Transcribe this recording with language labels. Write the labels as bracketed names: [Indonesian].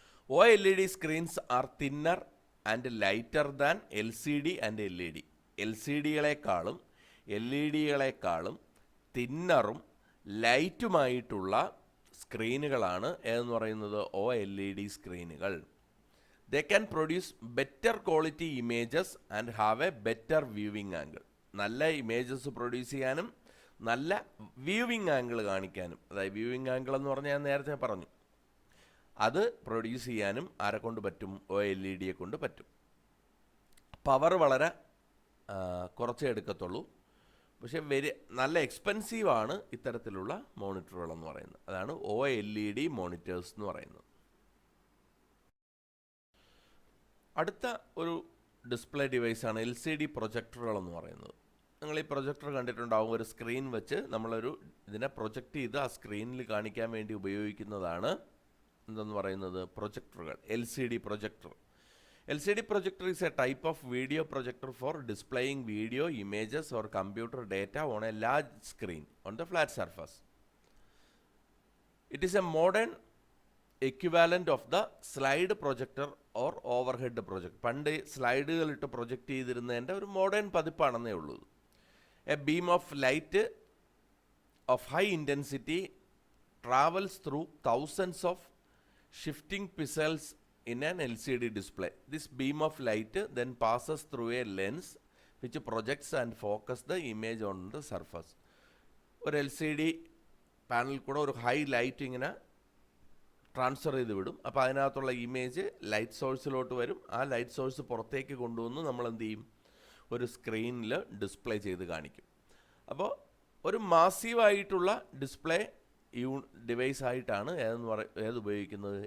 [English] OLED screens are thinner and lighter than LCD and LED. [Malayalam] LCDകളെക്കാളും LED-കളെക്കാളും തിന്നറും ലൈറ്റുമായിട്ടുള്ള സ്ക്രീനുകളാണ് എന്ന് പറയുന്നത് OLED സ്ക്രീനുകൾ. [English] They can produce better quality images and have a better viewing angle. [Malayalam] നല്ല images produce ചെയ്യാനും നല്ല viewing angle കാണിക്കാനും, അതായത് viewing angle എന്ന് പറഞ്ഞാൽ ഞാൻ നേരത്തെ പറഞ്ഞു, അത് പ്രൊഡ്യൂസ് ചെയ്യാനും ആരെ കൊണ്ട് പറ്റും? OLED കൊണ്ട് പറ്റും. പവർ വളരെ കുറച്ചേ എടുക്കത്തുള്ളൂ. പക്ഷേ നല്ല എക്സ്പെൻസീവാണ് ഇത്തരത്തിലുള്ള മോണിറ്ററുകൾ എന്ന് പറയുന്നത്. അതാണ് OLED മോണിറ്റേഴ്സ് എന്ന് പറയുന്നത്. അടുത്ത ഒരു ഡിസ്പ്ലേ ഡിവൈസാണ് LCD പ്രൊജക്ടറുകൾ എന്ന് പറയുന്നത്. നിങ്ങൾ ഈ പ്രൊജക്ടർ കണ്ടിട്ടുണ്ടാവും. ഒരു സ്ക്രീൻ വെച്ച് നമ്മളൊരു ഇതിനെ പ്രൊജക്റ്റ് ചെയ്ത് ആ സ്ക്രീനിൽ കാണിക്കാൻ വേണ്ടി ഉപയോഗിക്കുന്നതാണ് എന്തെന്ന് പറയുന്നത് പ്രൊജക്ടറുകൾ. LCD projector. [English] LCD projector is a type of video projector for displaying video, images or computer data on a large screen on the flat surface. It is a modern equivalent of the slide projector or overhead projector. [Malayalam] പണ്ട് സ്ലൈഡുകളിട്ട് project ചെയ്തിരുന്നതിൻ്റെ ഒരു modern പതിപ്പാണെന്നേ ഉള്ളൂ. [English] A beam of light of high intensity travels through thousands of shifting pixels in an LCD display. This beam of light then passes through a lens which projects and focuses the image on the surface. [Malayalam] ഒരു LCD പാനലിൽ കൂടെ ഒരു high light ഇങ്ങനെ transfer ചെയ്ത് വിടും. അപ്പോൾ അതിനകത്തുള്ള image light സോഴ്സിലോട്ട് വരും. ആ ലൈറ്റ് സോഴ്സ് പുറത്തേക്ക് കൊണ്ടുവന്ന് നമ്മൾ എന്ത് ചെയ്യും? ഒരു സ്ക്രീനിൽ ഡിസ്പ്ലേ ചെയ്ത് കാണിക്കും. അപ്പോൾ ഒരു മാസീവായിട്ടുള്ള ഡിസ്പ്ലേ ഡിവൈസ് ആയിട്ടാണ് ഏത് ഉപയോഗിക്കുന്നത്?